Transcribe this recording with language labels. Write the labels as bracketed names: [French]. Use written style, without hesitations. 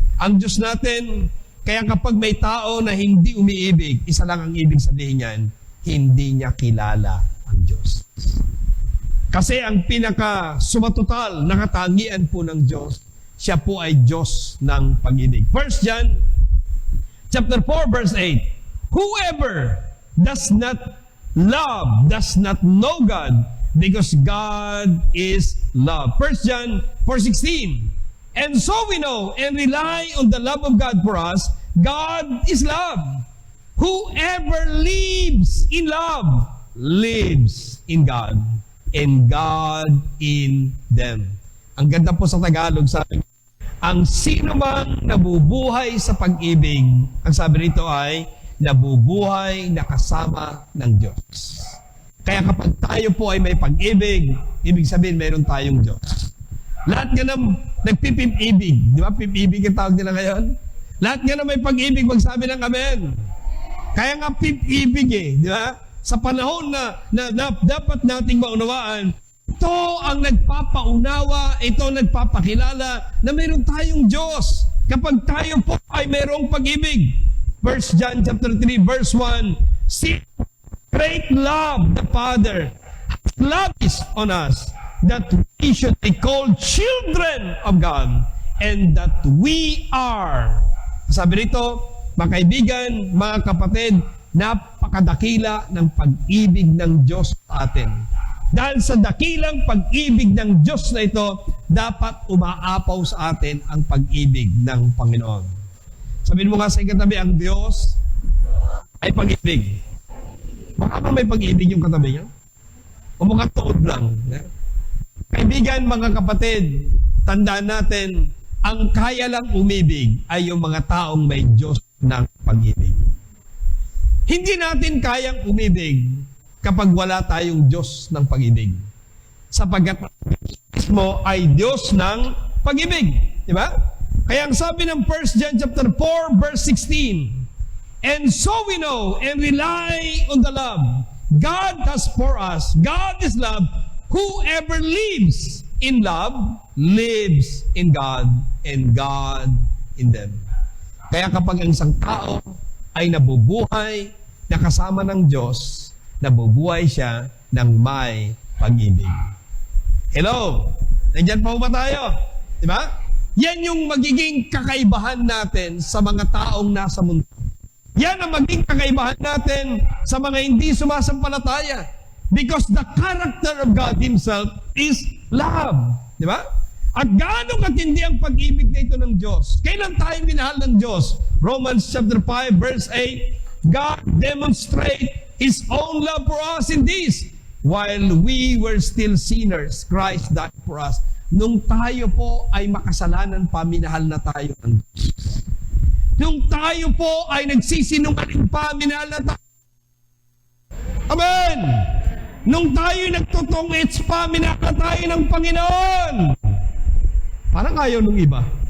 [Filipino] Ang Diyos natin, kaya kapag may tao na hindi umiibig, isa lang ang ibig sabihin niyan, hindi niya kilala ang Diyos. Kasi ang pinaka-sumatotal na katangian po ng Diyos, siya po ay Diyos ng pag-ibig. [English] 1 John chapter 4 verse 8, whoever does not love does not know God, because God is love. 1 John 4:16, and so we know and rely on the love of God for us. God is love. Whoever lives in love lives in God, and God in them. [Filipino] Ang ganda po sa Tagalog, sabi, ang sino mang nabubuhay sa pag-ibig, ang sabi rito ay nabubuhay na kasama ng Diyos. Kaya kapag tayo po ay may pag-ibig, ibig sabihin mayroon tayong Diyos. Lahat nga ng nagpipib-ibig, di ba? Pip-ibig ang tawag nila ngayon. Lahat nga na may pag-ibig, magsabi ng amen. Kaya nga pip-ibig di ba? Sa panahon na dapat nating maunawaan, ito ang nagpapaunawa, ito ang nagpapakilala na mayroon tayong Diyos. Kapag tayo po ay mayroong pag-ibig. [English] 1 John chapter 3 verse 1, see great love the Father has lavished on us, that we should be called children of God, and that we are. [Filipino] Sabi rito, mga kaibigan, mga kapatid, napakadakila ng pag-ibig ng Diyos sa atin. Dahil sa dakilang pag-ibig ng Diyos na ito, dapat umaapaw sa atin ang pag-ibig ng Panginoon. Sabihin mo nga sa katabi, ang Diyos ay pag-ibig. Baka ba may pag-ibig yung katabi niya? O makatuod lang. Kaibigan, mga kapatid, tandaan natin, ang kaya lang umibig ay yung mga taong may Diyos ng pag-ibig. Hindi natin kayang umibig kapag wala tayong Diyos ng pag-ibig. Sapagkat mismo ay Diyos ng pag-ibig. Di ba? Kaya ang sabi ng [English] 1 John chapter 4 verse 16, and so we know and rely on the love God has for us. God is love. Whoever lives in love lives in God, and God in them. [Filipino] Kaya kapag ang isang tao ay nabubuhay na kasama ng Diyos, nabubuhay siya ng may pag-ibig. Hello? Nandiyan pa ba tayo? Diba? Yan yung magiging kakaibahan natin sa mga taong nasa mundo. Yan ang magiging kakaibahan natin sa mga hindi sumasampalataya. [English] Because the character of God Himself is love. [Filipino] Di ba? At gaano katindi ang pag-ibig na ito ng Diyos. Kailan tayo minahal ng Diyos? [English] Romans chapter 5 verse 8, God demonstrate His own love for us in this, while we were still sinners, Christ died for us. [Filipino] Nung tayo po ay makasalanan pa, minahal na tayo ng Diyos. Nung tayo po ay nagsisinungaling pa, minahal na tayo. Amen! Nung tayo nagtutungits pa, minahal na tayo ng Panginoon. Parang ayaw nung iba.